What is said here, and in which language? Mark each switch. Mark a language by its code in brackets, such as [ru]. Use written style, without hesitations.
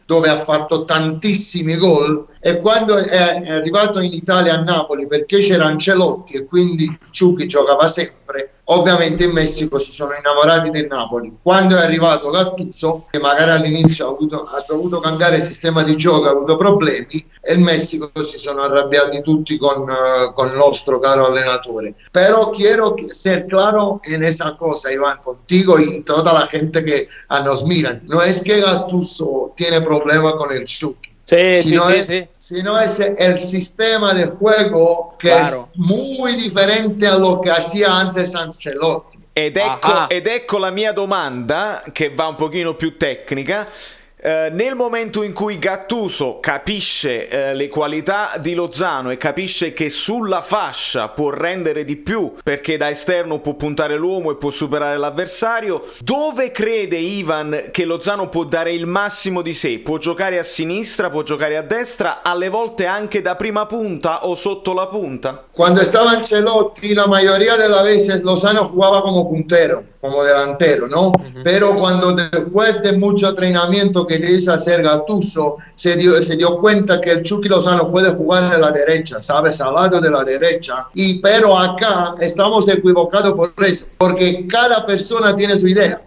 [it] dove ha fatto tantissimi gol, e quando è arrivato in Italia a Napoli, perché c'era Ancelotti e quindi Chucky giocava sempre, ovviamente in Messico si sono innamorati del Napoli. Quando è arrivato Gattuso, che magari all'inizio ha dovuto cambiare sistema di gioco, ha avuto problemi, e il Messico si sono arrabbiati tutti con il nostro caro allenatore. [es] Pero quiero ser claro en esa cosa, Iván, contigo y toda la gente que nos miran. No es que Gattuso tiene problema con el Chucky. Sí, sino es el sistema de juego que es muy diferente a lo que hacía antes Ancelotti. [it] Ed ecco la mia domanda, che va un pochino più tecnica. Nel momento in cui Gattuso capisce le qualità di Lozano e capisce che sulla fascia può rendere di più, perché da esterno può puntare l'uomo e può superare l'avversario, dove crede Ivan che Lozano può dare il massimo di sé? Può giocare a sinistra, può giocare a destra, alle volte anche da prima punta o sotto la punta? [es] Cuando estaba Ancelotti, la mayoría de las veces Lozano jugaba como puntero, como delantero, ¿no? Pero cuando después de mucho entrenamiento que le hizo hacer Gattuso, se dio cuenta que el Chucky Lozano puede jugar en la derecha, ¿sabes? Al lado de la derecha. Pero acá estamos equivocados por eso, porque cada persona tiene su idea.